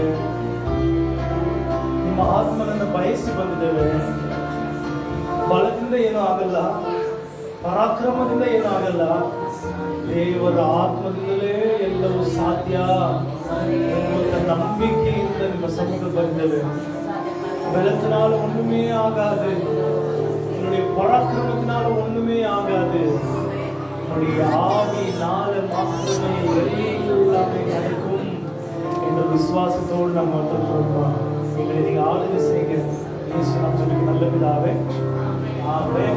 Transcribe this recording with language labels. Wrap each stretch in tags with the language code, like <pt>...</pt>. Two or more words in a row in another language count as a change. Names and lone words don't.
<kn>ನಿಮ್ಮ ಆತ್ಮನನ್ನು ಬಯಸಿ ಬಂದಿದ್ದೇವೆ. ಬಲದಿಂದ ಏನೂ ಆಗಲ್ಲ, ಪರಾಕ್ರಮದಿಂದ ಏನೂ ಆಗಲ್ಲ, ದೇವರ ಆತ್ಮದಿಂದಲೇ ಎಲ್ಲವೂ ಸಾಧ್ಯ ಎನ್ನುವ ನಂಬಿಕೆಯಿಂದ ನಿಮ್ಮ ಸಮ್ಮುಖ ಬಂದಿದ್ದೇವೆ.</kn> <ta>பலத்தினால ஒண்ணுமே ஆகாது, என்னுடைய பராக்கிரமத்தினால ஒண்ணுமே ஆகாது, என்னுடைய ஆவியினால மாத்திரமே எல்லாமே நடக்கும் என்ற விசுவாசத்தோடு நம்ம வந்திருக்கிறோம். எங்களை நீங்க ஆளுகை செய்யுங்க இயேசு நாமத்தில் நல்ல பிதாவே ஆமென்.</ta>